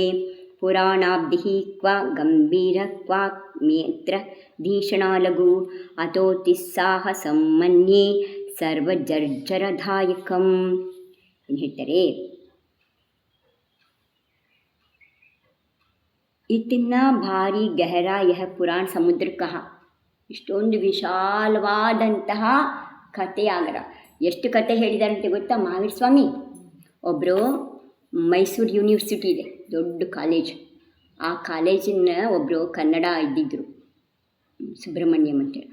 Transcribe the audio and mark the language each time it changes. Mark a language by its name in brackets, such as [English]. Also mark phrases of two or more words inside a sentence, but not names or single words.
[Sanskrit] पुराणाब्धिः क्व गम्भीरः क्व मेत्र धीषणा लघु अतोतिस्साहसं मन्ये सर्वजर्जरदायकं. [Kannada] ಏನು ಹೇಳ್ತಾರೆ? [Hindi] इतना भारी गहरा यह पुराण समुद्र कहा. [Kannada] ಇಷ್ಟೊಂದು ವಿಶಾಲವಾದಂತಹ ಕಥೆಯಾಗರ. ಎಷ್ಟು ಕತೆ ಹೇಳಿದಾರಂತೆ ಗೊತ್ತಾ ಮಹಾವೀರ ಸ್ವಾಮಿ? ಒಬ್ಬರು ಮೈಸೂರು ಯೂನಿವರ್ಸಿಟಿ ಇದೆ, ದೊಡ್ಡ ಕಾಲೇಜ್. ಆ ಕಾಲೇಜಿನ ಒಬ್ಬರು ಕನ್ನಡ ಇದ್ದಿದ್ದರು, ಸುಬ್ರಹ್ಮಣ್ಯಂ ಅಂತೇಳಿ.